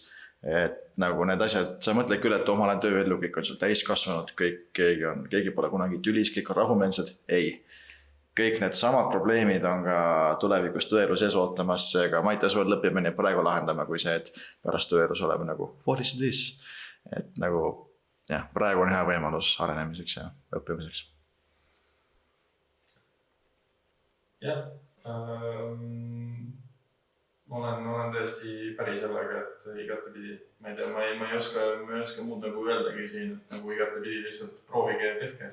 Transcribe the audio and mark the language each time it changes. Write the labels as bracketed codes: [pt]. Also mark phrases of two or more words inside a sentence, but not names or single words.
[et] Et nagu need asjad, sa mõtled küll, et ma olen tööellu, kõik on sul täiskasvanud, keegi pole kunagi tülis, kõik on rahumeelsed. Ei, kõik need samad probleemid on ka tulevikus tööelu sees ootamas, seega ma ei tea, sul lõpime nii praegu lahendama, kui see, et pärast tööelus oleme nagu, [en] what is this? [et] Et nagu, jah, praegu on hea võimalus arenemiseks ja õppimiseks. Jah, ma olen tõesti päri sellega, et igatepidi, ma ei tea, ma ei oska muud nagu öeldagi siin, et nagu igatepidi lihtsalt proovige ja tehke.